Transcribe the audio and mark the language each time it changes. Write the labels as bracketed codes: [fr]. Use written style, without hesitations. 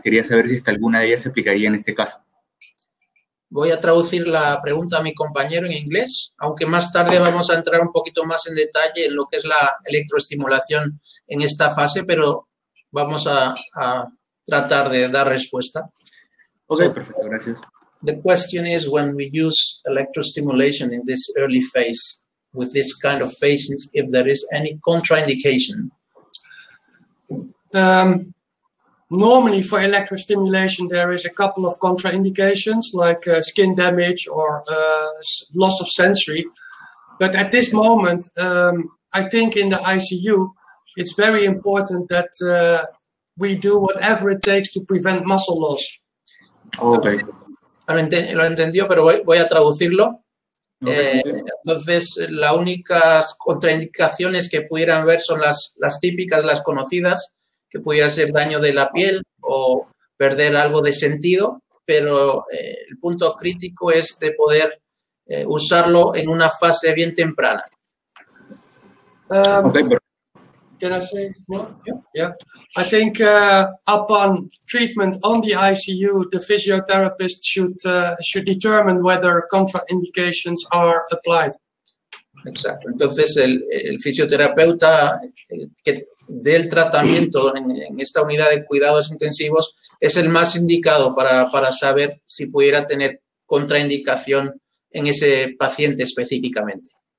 [es] Quería saber si es que alguna de ellas se aplicaría en este caso. Voy a traducir la pregunta a mi compañero en inglés, aunque más tarde vamos a entrar un poquito más en detalle en lo que es la electroestimulación en esta fase, pero vamos a tratar de dar respuesta. Ok, perfecto, gracias. [en] The question is, when we use electrostimulation in this early phase with this kind of patients, if there is any contraindication. Normally for electrostimulation, there is a couple of contraindications like skin damage or loss of sensory. But at this moment, I think in the ICU, it's very important that we do whatever it takes to prevent muscle loss. Okay. [es] Lo entendió, pero voy a traducirlo. Entonces, las únicas contraindicaciones que pudieran ver son las típicas, las conocidas, que pudiera ser daño de la piel o perder algo de sentido, pero el punto crítico es de poder usarlo en una fase bien temprana. [en] Can I say more? Yeah. I think upon treatment on the ICU, the physiotherapist should determine whether contraindications are applied. [es] Exacto. Entonces, el fisioterapeuta que dé el tratamiento en esta unidad de cuidados intensivos es el más indicado para saber si pudiera tener contraindicación en ese paciente específicamente.